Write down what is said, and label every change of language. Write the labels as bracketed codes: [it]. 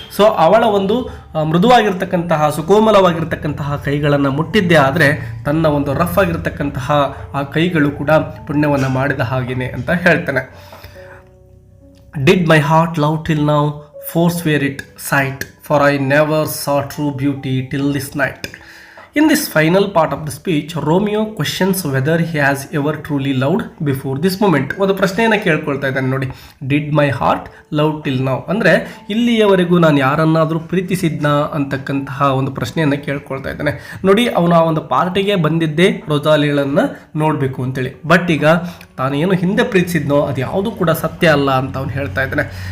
[kn] So ಅವಳ ಒಂದು ಮೃದುವಾಗಿರ್ತಕ್ಕಂತಹ ಸುಕೋಮಲವಾಗಿರ್ತಕ್ಕಂತಹ ಕೈಗಳನ್ನು ಮುಟ್ಟಿದ್ದೇ ಆದರೆ ತನ್ನ ಒಂದು ರಫ್ ಆಗಿರ್ತಕ್ಕಂತಹ ಆ ಕೈಗಳು ಕೂಡ ಪುಣ್ಯವನ್ನು ಮಾಡಿದ ಹಾಗೇನೆ ಅಂತ ಹೇಳ್ತಾನೆ. [en] Did my heart love till now, forswear it sight, for I never saw true beauty till this night. In this final part of the speech, Romeo questions whether he has ever truly loved before this moment. [kn] ಒಂದು ಪ್ರಶ್ನೆಯನ್ನು ಕೇಳ್ಕೊಳ್ತಾ ಇದ್ದಾನೆ ನೋಡಿ. [en] did my heart love till now [kn] ಅಂದರೆ ಇಲ್ಲಿಯವರೆಗೂ ನಾನು ಯಾರನ್ನಾದರೂ ಪ್ರೀತಿಸಿದ್ನಾ ಅಂತಕ್ಕಂತಹ ಒಂದು ಪ್ರಶ್ನೆಯನ್ನು ಕೇಳ್ಕೊಳ್ತಾ ಇದ್ದಾನೆ ನೋಡಿ. ಅವನು ಆ ಒಂದು ಪಾರ್ಟಿಗೆ ಬಂದಿದ್ದೇ ರೊಜಾಲಿಗಳನ್ನು ನೋಡಬೇಕು ಅಂತೇಳಿ, ಬಟ್ ಈಗ ತಾನೇನು ಹಿಂದೆ ಪ್ರೀತಿಸಿದ್ನೋ ಅದು ಯಾವುದೂ ಕೂಡ ಸತ್ಯ ಅಲ್ಲ ಅಂತ ಅವನು ಹೇಳ್ತಾ ಇದ್ದಾನೆ.